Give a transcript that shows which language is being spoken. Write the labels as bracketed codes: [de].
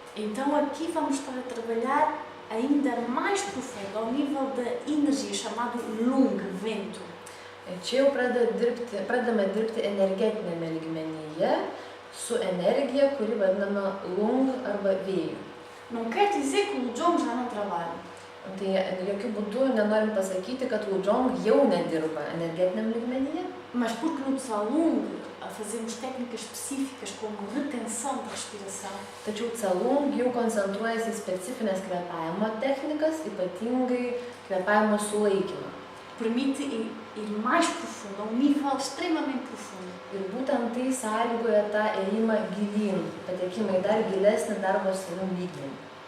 [pt] Então aqui vamos estar a trabalhar ainda mais profundo, ao nível da energia, chamado Lung, vento. [lt] Čia jau pradame dirbti energetinėme lygmenyje su energija, kuri vadinama Lung arba vėju. [pt] Não quer dizer que o Lujong já não trabalha. [lt] Tai jokių būdų nenorim pasakyti, kad Lujong jau nedirba energetiniam lygmenyje. [pt] Mas porque no Tsalung fazemos técnicas específicas como retenção da respiração. [lt] Tačiau Tsalung jau koncentruojasi į specifines kvėpavimo technikas, ypatingai kvėpavimo sulaikymą. [pt] Permite ir mais profundo, a nível extremamente profundo. [lt] Ir būtent tai sąlygoja tą ėjimą gilyn, patekimą į dar gilesnį darbo savim lygmenį.